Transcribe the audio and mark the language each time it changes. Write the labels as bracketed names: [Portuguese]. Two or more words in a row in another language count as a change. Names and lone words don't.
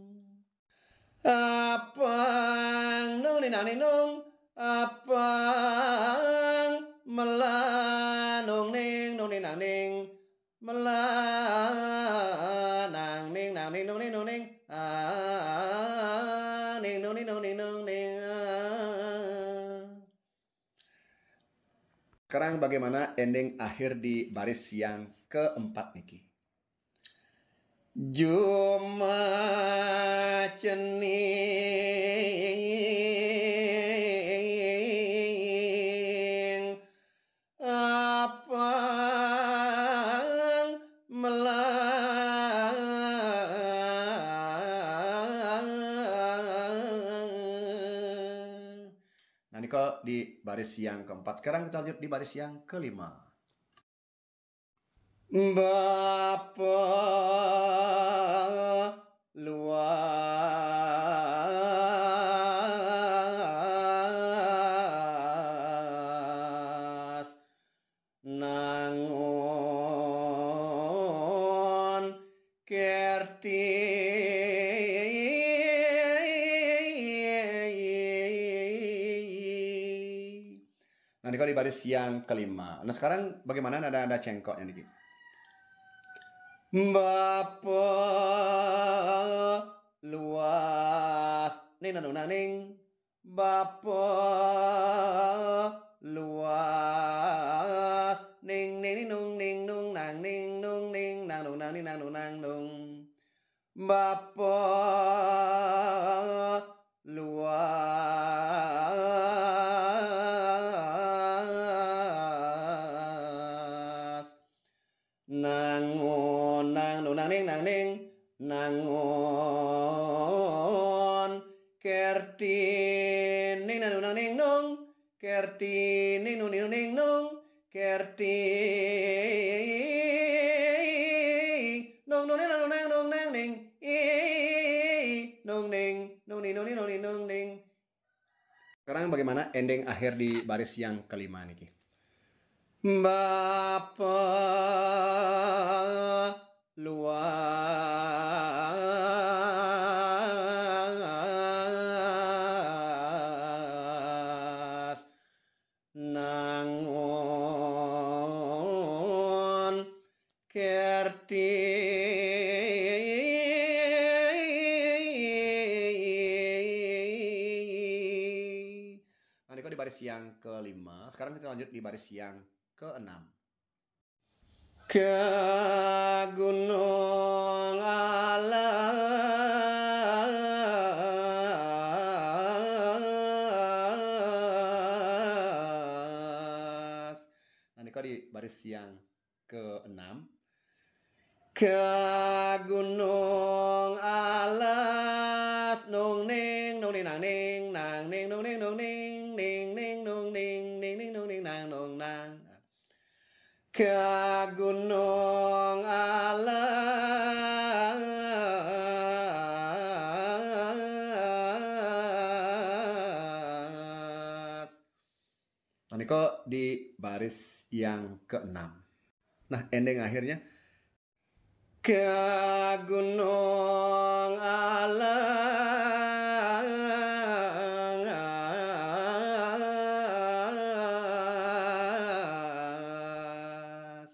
[Indonesian] Apang nong ning nang ning nong apang melah nong ning nong ning nang ning melah nang ning nang ning nong ning nong ning ning nong ning nong ning nong ning. Sekarang bagaimana ending akhir di baris yang keempat Niki? [Balinese] Juma cening apang melang. [Indonesian] Nah, ini kok di baris yang keempat. Sekarang kita lanjut di baris yang kelima. [Balinese] Bapa luas nangon kerti. [Indonesian] Nah, ini kok di baris yang kelima. Nah, sekarang bagaimana ada cengkoknya Niki? [Balinese] Bapa luas ning nang nang ning. Bapa luas ning ning nung ning nung nang ning nung ning nang nung nang ning nang nung nang nung. Bapa luas nangon nang nung nang ning nangon kerti ning nang nung nang ning nung kerti ning nung ning nung ning nung kerti nong nong nong nong nong nong ning nong ning nong ning nong ning nong ning nong ning. [Indonesian] Sekarang bagaimana ending akhir di baris yang kelima niki? [Balinese] Bapa luas nangon kerti [Indonesian] di baris yang kelima. Sekarang kita lanjut di baris yang keenam. [Balinese] Ke gunung alas. [Indonesian] Nah, ini di baris yang keenam. [Balinese] Ke gunung alas nong ning nong ning nang ning nang ning nong ning nong ning ning ning nong ning ning ning nong ning nang nong nang. Ke gunung alas. [Indonesian] Nah, ini di baris yang keenam. Nah, ending akhirnya [Balinese] ke gunung alas.